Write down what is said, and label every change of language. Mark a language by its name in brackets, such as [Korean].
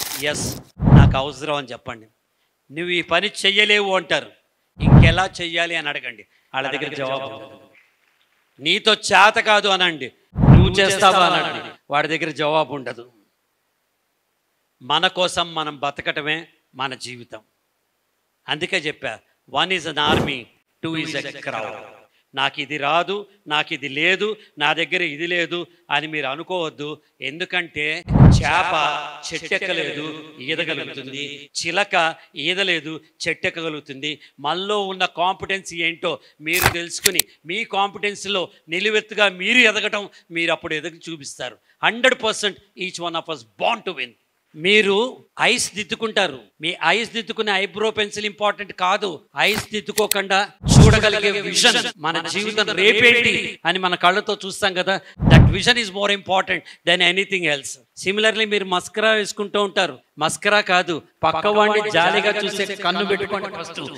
[Telugu] Yes, నాకు అవసరం అని చెప్పండి. నువ్వు ఈ పని చెయ్యలేవు అంటారు. ఇంకెలా చెయ్యాలి అని అడగండి, వాళ్ళ దగ్గర జవాబు. నీతో చేత కాదు అనండి, నువ్వు చేస్తావా అనండి, వాడి దగ్గర జవాబు ఉండదు. మన కోసం మనం బతకటమే మన జీవితం. అందుకే చెప్పా, [English] 1 is an army, 2 is a crowd. [Telugu] నాకు ఇది రాదు, నాకు ఇది లేదు, నా దగ్గర ఇది లేదు అని మీరు అనుకోవద్దు. ఎందుకంటే చేప చెట్టెక్కలేదు, ఈదగలుగుతుంది. చిలక ఈదలేదు, చెట్టెక్కగలుగుతుంది. మనలో ఉన్న కాంపిటెన్సీ ఏంటో మీరు తెలుసుకుని మీ కాంపిటెన్సీలో నిలువెత్తుగా మీరు ఎదగటం, మీరు అప్పుడు ఎదగి చూపిస్తారు. [English] 100% each one of us born to win. [Telugu] మీరు ఐస్ దిద్దుకుంటారు. మీ ఐస్ దిద్దుకునే ఐబ్రో పెన్సిల్ ఇంపార్టెంట్ కాదు. ఐస్ దిద్దుకోకుండా చూడగలిగే విజన్, మన జీవితం రేపేంటి అని మన కళ్ళతో చూస్తాం కదా, [English] That vision is more important than anything else. [Telugu] Similarly మీరు మస్కరా వేసుకుంటూ ఉంటారు. మస్కరా కాదు, పక్కవాడిని జాలిగా చూసే కన్ను పెట్టుకోండి ఫస్ట్.